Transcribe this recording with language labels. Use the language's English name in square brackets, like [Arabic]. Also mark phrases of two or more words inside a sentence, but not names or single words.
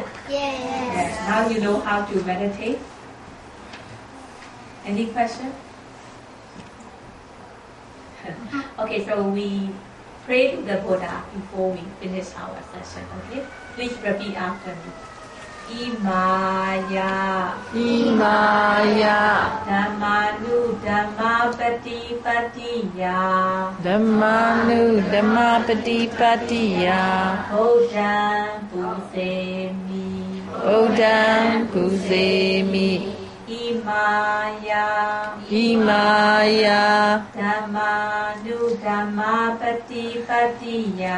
[English] Yes. Now you know how to meditate. Any question? Okay, so we pray to the Buddha before we finish our session, okay? Please repeat after me. [Pali] Imaya Dhammanu Dhammapatipatiya Dhammanu Dhammapatipatiya Odam Pusemi Imaya Dhammanu Dhammapatipatiya